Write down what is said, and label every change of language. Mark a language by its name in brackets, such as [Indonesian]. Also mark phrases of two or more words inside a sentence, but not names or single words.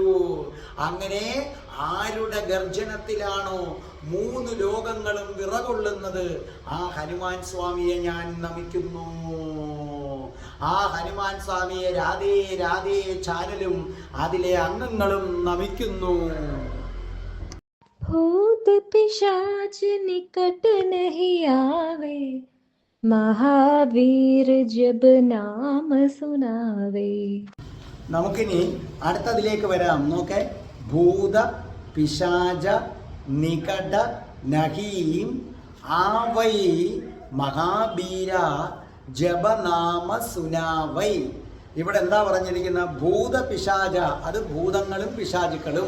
[Malayalam] അങ്ങനെ ആരുടെ ഗർജനത്തിലാണോ 3 ലോകങ്ങളും വിറകൊള്ളുന്നത്, ആ ഹനുമാൻ സ്വാമിയെ ഞാൻ നമിക്കുന്നു. ആ ഹനുമാൻ സ്വാമിയെ രാധേ രാധേ ചാനലും അതിലെ അംഗങ്ങളും നമിക്കുന്നു. [Awadhi] भूत पिशाच निकट नहीं आवे, महावीर जब नाम सुनावे. [Malayalam] നമുക്കിനി അടുത്തതിലേക്ക് വരാം. [Awadhi] നോക്കേ, भूत पिशाच निकट नहीं आवै महाबीर जपनाम सुनावै. [Malayalam] ഇവിടെ എന്താ പറഞ്ഞിരിക്കുന്നത്? [Awadhi] भूत पिशाच, [Malayalam] അത് ഭൂതങ്ങളും പിശാചുക്കളും.